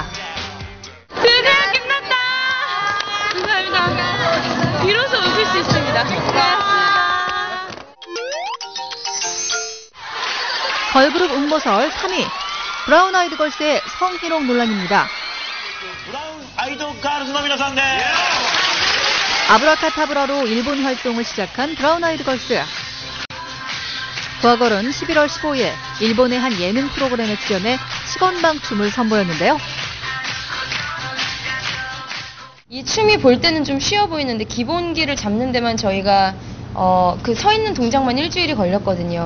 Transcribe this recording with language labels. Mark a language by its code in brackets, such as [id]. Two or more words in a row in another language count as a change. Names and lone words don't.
[ko] 드디어 끝났다. 감사합니다. 비로소 웃을 수 있습니다. 고맙습니다. 걸그룹 음모설 3위. 브라운 아이드 걸스의 성희롱 논란입니다. [ja] 브라운 아이드 걸스 の皆さんです. [ko] 아브라카타브라로 일본 활동을 시작한 브라운 아이드 걸스. 부하걸은 11월 15일 일본의 한 예능 프로그램에 출연해 시건방 춤을 선보였는데요. 이 춤이 볼 때는 좀 쉬워 보이는데 기본기를 잡는 데만 저희가 그 서 있는 동작만 일주일이 걸렸거든요.